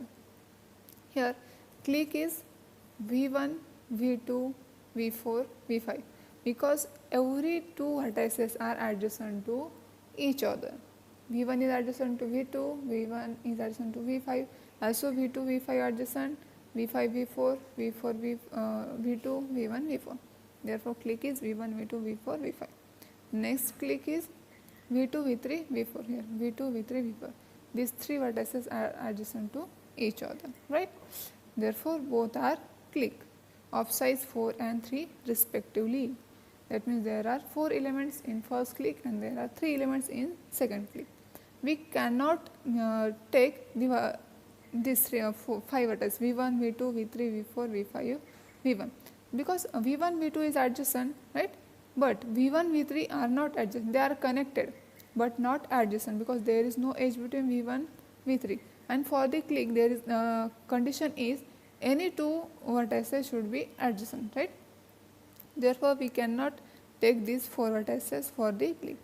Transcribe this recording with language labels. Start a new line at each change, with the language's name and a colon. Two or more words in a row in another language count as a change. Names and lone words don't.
English: Here clique is V1, V2, V4, V5, because every 2 vertices are adjacent to each other. V1 is adjacent to V2, V1 is adjacent to V5, also V2, V5 adjacent, V5, V4, V4, V2, V1, V4. Therefore, clique is V1, V2, V4, V5. Next clique is V2, V3, V4. Here V2, V3, V4. These 3 vertices are adjacent to each other, right? Therefore, both are clique of size 4 and 3 respectively. That means there are 4 elements in first clique and there are 3 elements in second clique. We cannot take these 5 vertices V1, V2, V3, V4, V5, V1, because V1, V2 is adjacent, right? But V1, V3 are not adjacent. They are connected but not adjacent, because there is no edge between V1, V3. And for the clique, there is condition is any 2 vertices should be adjacent, right? Therefore, we cannot take these 4 vertices for the clique.